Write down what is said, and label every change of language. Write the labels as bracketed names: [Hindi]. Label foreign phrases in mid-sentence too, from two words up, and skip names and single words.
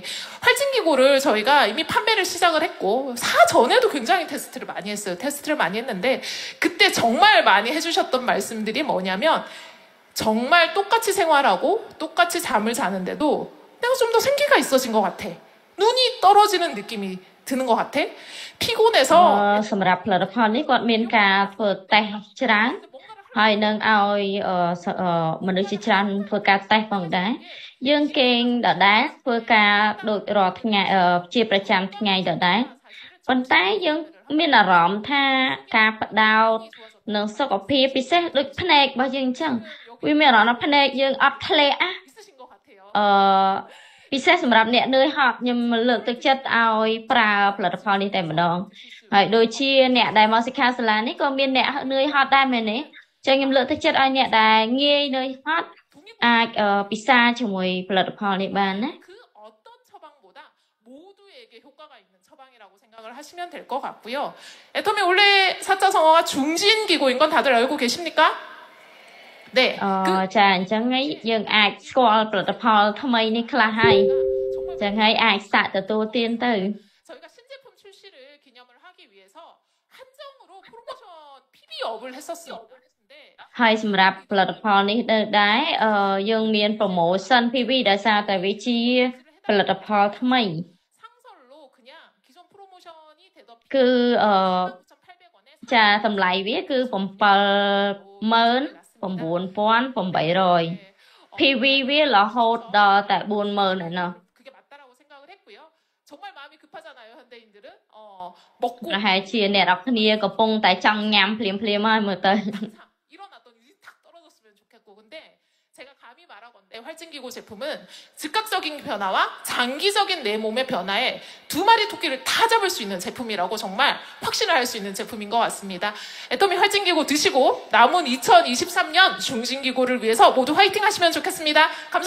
[Korean] 활진기구를 저희가 이미 판매를 시작을 했고, 사전에도 굉장히 테스트를 많이 했어요. 테스트를 많이 했는데, 그때 정말 많이 해주셨던 말씀들이 뭐냐면, 정말 똑같이 생활하고, 똑같이 잠을 자는데도, 내가 좀 더 생기가 있어진 것 같아. 눈이 떨어지는 느낌이 드는 것 같아. 피곤해서. [Khmer] សម្រាប់ផលិតផលនេះគាត់មានការធ្វើតេស្តច្រើនហើយនឹងឲ្យមនុស្សជាច្រើនធ្វើការតេស្តផងដែរយើងគេងដដែលធ្វើការដូចរាល់ថ្ងៃជាប្រចាំថ្ងៃដដែលប៉ុន្តែយើងមានអារម្មណ៍ថាការបដោតនឹងសុខភាពពិសេសដូចភ្នែករបស់យើងអញ្ចឹងវាមានអារម្មណ៍ថាភ្នែកយើងអត់ធ្លាក់ ពិសេសសម្រាប់អ្នកនឿយហត់ខ្ញុំលើកទឹកចិត្តឲ្យប្រើផលិតផលនេះតែម្ដងហើយដូចជាអ្នកដែលមកសិក្ខាសាលានេះក៏មានអ្នកនឿយហត់ដែរមែនទេចឹងខ្ញុំលើកទឹកចិត្តឲ្យអ្នកដែលងាយនឿយហត់អាចពិសាជាមួយផលិតផលនេះបានណា [Korean] 어떤 처방보다 모두에게 효과가 있는 처방이라고 생각을 하시면 될 것 같고요. 애터미 원래 사자성어가 중진기구인 건 다들 알고 계십니까? 네. [Khmer] ចាអញ្ចឹងហើយយើងអាចស្គាល់ផលិតផលថ្មីនេះខ្លះហើយចឹងហើយអាចសាកទទួលទានទៅ [Korean] 저희가 신제품 출시를 기념을 하기 위해서 한정으로 프로모션 PB업을 했었어요. [Khmer] ហើយសម្រាប់ផលិតផលនេះដែរយើងមាន [English] promotion PV [Khmer] ដោយសារតែវាជាផលិតផលថ្មី [Korean] 상설로 그냥 기존 프로모션이 되던 [Khmer] គឺចាតម្លៃវាគឺ 79,800 PV វារហូតដល់តែ 40,000 ឯណោះ [Korean] 그게 맞다라고 생각을 했고요. 정말 마음이 급하잖아요, 현대인들은. 먹고 [Khmer] ប្រហែលជាអ្នកនរគ្នាកំពុងតែចង់ញ៉ាំភ្លាមៗហើយមើលទៅ [Korean] 일어났더니 탁 떨어졌으면 좋겠고 근데 제가 감히 말하건대 활진기구 제품은 즉각적인 변화와 장기적인 내 몸의 변화에 두 마리 토끼를 다 잡을 수 있는 제품이라고 정말 확신을 할 수 있는 제품인 것 같습니다. 애터미 활진기구 드시고 남은 2023년 중진기구를 위해서 모두 화이팅 하시면 좋겠습니다.